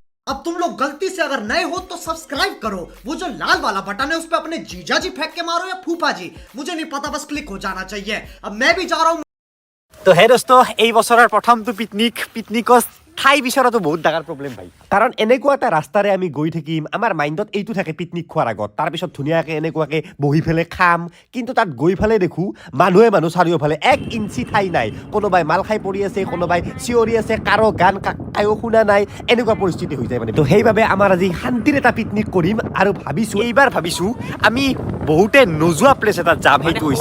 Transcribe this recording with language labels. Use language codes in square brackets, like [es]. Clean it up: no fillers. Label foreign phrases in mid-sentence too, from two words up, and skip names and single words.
[hi] अब तुम लोग गलती से अगर नए हो तो सब्सक्राइब करो, वो जो लाल वाला बटन है उस पर अपने जीजा जी फेंक के मारो या फूफा जी, मुझे नहीं पता, बस क्लिक हो जाना चाहिए। अब मैं भी जा रहा हूँ। [as] তো হে দোস্ত এই বছৰৰ প্ৰথমটো পিকনিকত ঠাই বিচৰাটো বহুত ডাঙৰ প্ৰব্লেম ভাই কাৰণ এনেকুৱা এটা ৰাস্তাৰে আমি গৈ থাকিম আমাৰ মাইণ্ডত এইটো থাকে পিকনিক খোৱাৰ আগত তাৰপিছত ধুনীয়াকৈ এনেকুৱাকৈ বহি ফেলে খাম কিন্তু তাত গৈ ফেলে দেখোঁ মানুহ চাৰিওফালে 1 ইঞ্চি ঠাই নাই কোনোবাই মাল খাই পৰি আছে কোনোবাই চিঞৰি আছে কাৰো গান কায়ো শুনা নাই এনেকুৱা পৰিস্থিতি হৈ যায় মানে তো সেইবাবে আমাৰ আজি শান্তিৰ এটা পিকনিক কৰিম আৰু এইবাৰ ভাবিছোঁ আমি বহুতে নোযোৱা প্লেচ এটাত যাম সেইটো হৈছে